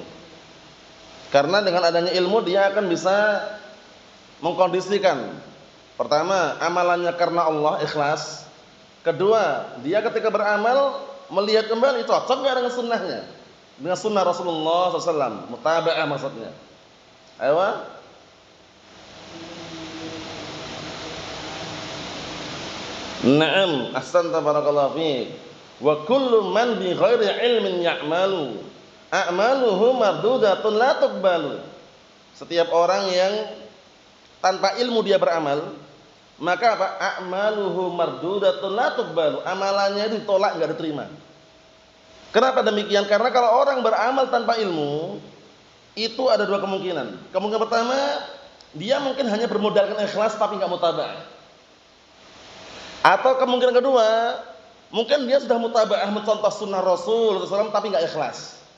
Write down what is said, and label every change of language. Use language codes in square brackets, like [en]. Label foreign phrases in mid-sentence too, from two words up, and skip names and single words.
[id] Karena dengan adanya ilmu dia akan bisa mengkondisikan. Pertama, amalannya karena Allah, ikhlas. Kedua, dia ketika beramal melihat kembali cocok enggak dengan sunnahnya, dengan sunnah Rasulullah SAW, mutaba'ah maksudnya. Ayo. [ar] نعم، أحسنت بارك الله فيك. وكل من بغير علم يعمل أعماله مردودة لا تقبل. [id] Setiap orang yang tanpa ilmu dia beramal, maka apa? [ar] أعماله مردودة لا تقبل. [id] Amalannya ditolak, enggak diterima. Kenapa demikian? Karena kalau orang beramal tanpa ilmu, itu ada dua kemungkinan. Kemungkinan pertama, dia mungkin hanya bermodalkan ikhlas tapi enggak mutaba'ah. Atau kemungkinan kedua, mungkin dia sudah mutaba'ah mencontoh sunnah Rasul SAW tapi enggak ikhlas.